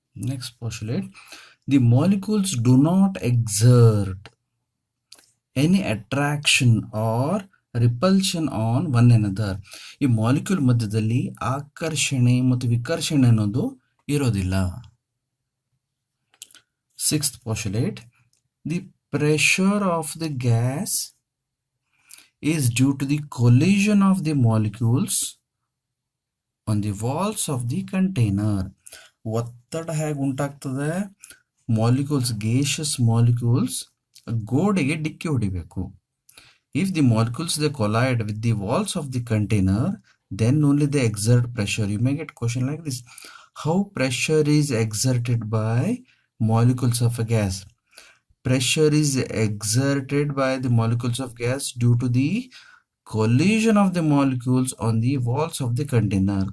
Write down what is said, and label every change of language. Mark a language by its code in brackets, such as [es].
[en] Next postulate, the molecules do not exert any attraction or repulsion on one another. [kn] ಈ molecule ಮಧ್ಯದಲ್ಲಿ ಆಕರ್ಷಣೆ ಮತ್ತು ವಿಕರ್ಷಣೆ ಅನ್ನೋದು ಇರೋದಿಲ್ಲ. [en] Sixth postulate, the pressure of the gas is due to the collision of the molecules on the walls of the container. [kn] ಒತ್ತಡ ಹೇಗೆ ಉಂಟಾಗ್ತದೆ? Molecules, gaseous molecules ಗೋಡೆಗೆ ಡಿಕ್ಕಿ ಹೊಡಿಬೇಕು. [en] If the molecules they collide with the walls of the container, then only they exert pressure. You may get question like this: how pressure is exerted by molecules of a gas? Pressure is exerted by the molecules of gas due to the collision of the molecules on the walls of the container.